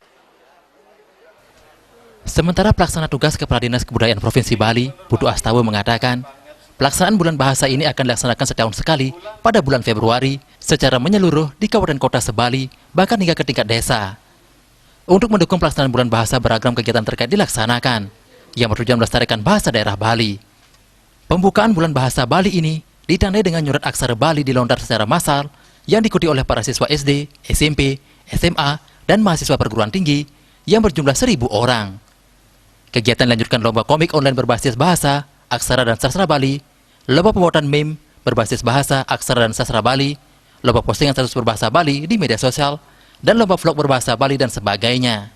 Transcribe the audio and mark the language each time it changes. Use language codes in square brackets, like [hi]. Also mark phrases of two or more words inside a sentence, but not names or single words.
[id] Sementara pelaksana tugas Kepala Dinas Kebudayaan Provinsi Bali, Putu Astawa mengatakan, pelaksanaan Bulan Bahasa ini akan dilaksanakan setahun sekali pada bulan Februari secara menyeluruh di kabupaten kota sebali, bahkan hingga ke tingkat desa. Untuk mendukung pelaksanaan Bulan Bahasa, beragam kegiatan terkait dilaksanakan yang bertujuan melestarikan bahasa daerah Bali. Pembukaan Bulan Bahasa Bali ini ditandai dengan nyurat aksara Bali dilontar secara massal yang diikuti oleh para siswa SD, SMP, SMA, dan mahasiswa perguruan tinggi yang berjumlah 1.000 orang. Kegiatan dilanjutkan lomba komik online berbasis bahasa, aksara dan sastra Bali, lomba pembuatan meme berbasis bahasa, aksara dan sastra Bali, lomba postingan status berbahasa Bali di media sosial, dan lomba vlog berbahasa Bali dan sebagainya.